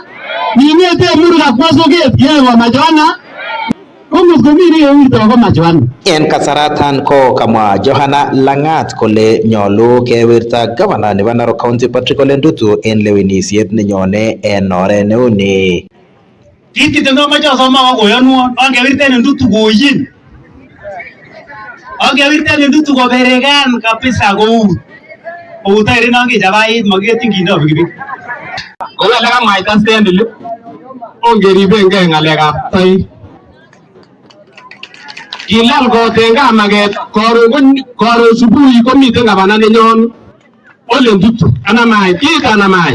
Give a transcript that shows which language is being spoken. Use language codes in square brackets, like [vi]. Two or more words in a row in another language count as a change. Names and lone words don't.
[kln] Nying'ete muruga kwo soket kiyai Mama Joanna. Komut komi nekewirto ko Mama Joanna. En kasaratan ko kamwa Johana Langat kole nyolu kewirta gavana nebo Narok County Patrick Ole Ntutu en lewenisiet nenyone en oret neuni. Kit kitenomoche asoma koyonwon angewirten Ntutu koyin. Angewirten Ntutu koberekan kabisa kou tairit nangichabait maketin kindo pikipiki. Kou ele kamwaita Stanley, ongeribengei ng'alekab toek. Kilal kot en kamaket karon subui komiten gavana nenyon Ole Ntutu anamai kiit anamai.